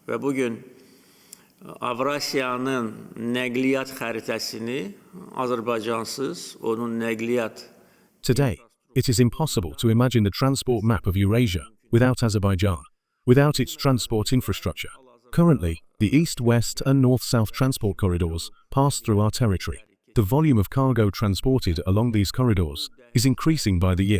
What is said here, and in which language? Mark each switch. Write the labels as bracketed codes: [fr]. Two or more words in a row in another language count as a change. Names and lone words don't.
[az] ve bugün Avrasya'nın nəqliyyat xəritəsini Azərbaycansız onun nəqliyyat. [en] Today, it is impossible to imagine the transport map of Eurasia without Azerbaijan, without its transport infrastructure. Currently, the east-west and north-south transport corridors pass through our territory. The volume of cargo transported along these corridors is increasing by the year.